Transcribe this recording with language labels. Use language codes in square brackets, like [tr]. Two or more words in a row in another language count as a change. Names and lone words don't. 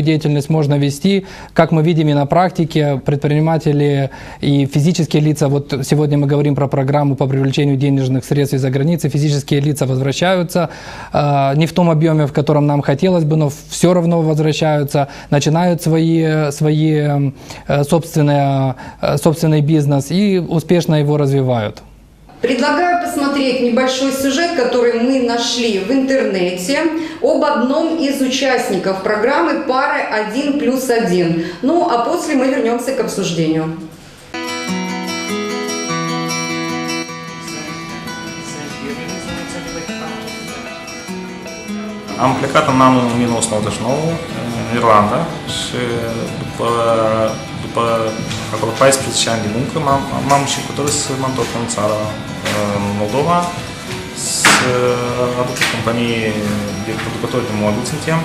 [ru] деятельность можно вести, как мы видим и на практике, предприниматели и физические лица, вот сегодня мы говорим про программу по привлечению денежных средств из-за границы, физические лица возвращаются не в том объеме, в котором нам хотелось бы, но все равно возвращаются, начинают собственный бизнес и успешно его развивают. Предлагаю посмотреть небольшой сюжет, который мы нашли в интернете об одном из участников программы «Пары 1+1». Ну, а после мы вернемся к обсуждению. [ro] Am plecat în anul 1999 în Irlanda și după acolo 14 ani de muncă m-am și hotărât să mă întorc în țara, în Moldova, să aduc o companie de producători de modul suntem.